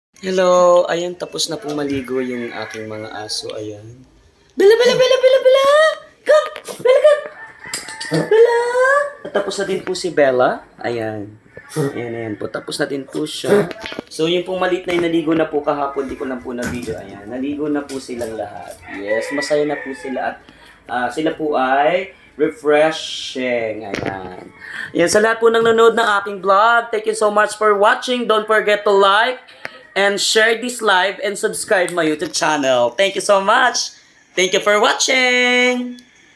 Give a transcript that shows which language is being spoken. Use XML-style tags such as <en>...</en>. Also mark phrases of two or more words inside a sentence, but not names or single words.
<en>Hello!</en> <tl>Ayan, tapos na pong maligo yung aking mga aso. Ayan. Bella, Bella, Bella, Bella, Bella!</tl> <en>Come! Bella, come! Bella!</en> <tl>Tapos na din po si Bella. Ayan. Ayan, ayan po. Tapos na din po siya. So, yung pong maliit na yung naligo na po kahapon, di ko lang po na-video. Ayan, naligo na po silang lahat. Yes, masaya na po sila. At sila po ay refreshing. Ayan. Ayan, sa lahat po ng nanonood ng aking vlog,</tl> <en>thank you so much for watching. Don't forget to like and share this live and subscribe my YouTube channel. Thank you so much. Thank you for watching.</en>